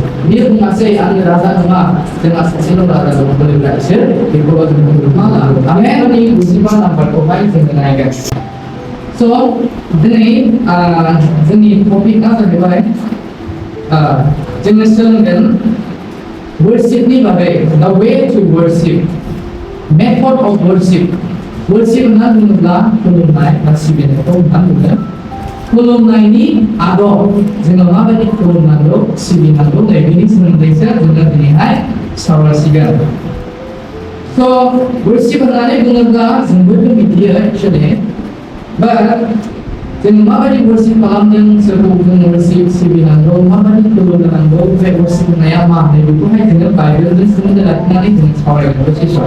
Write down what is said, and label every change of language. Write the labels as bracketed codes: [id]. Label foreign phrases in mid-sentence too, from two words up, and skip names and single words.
[brx] बियो बुङासै आंनि राजा नङा, जोंहा सासेल' राजा दं, बोलोग्रा इसोर, बेखौबो जों मुलुगमा लाबो। आमेन। 25 नाम्बारखौहाय जोङो नायगोन। स' दिनै जोंनि टपिकआ जाहैबाय जोङो सोलोंगोन वर्शिपनि बागै, [en] The way to worship, method of worship. [brx] वर्शिप होनना बुङोब्ला खुलुमनाय बा सिबिनायखौ होनना बुङो। खुलुमनायनि आदब, जोङो माबायदि खुलुमनांगौ, सिबिनांगौ, बेनि सोमोन्दैसो जोङो दिनैहाय सावरायसिगोन। स' वर्शिप होननानै बुङोब्ला जोंबो मिथियो एक्चुअलि, बाट जों माबायदि वर्शिप खालामदों, सोरखौ जों वर्शिप सिबिनांगौ, माबायदि खुलुमनांगौ, बे वर्शिप होननाया मा, बेखौहाय जोङो बाइबेलजों सोमोन्दो लाखिनानै जों सावरायगोन दसे सम।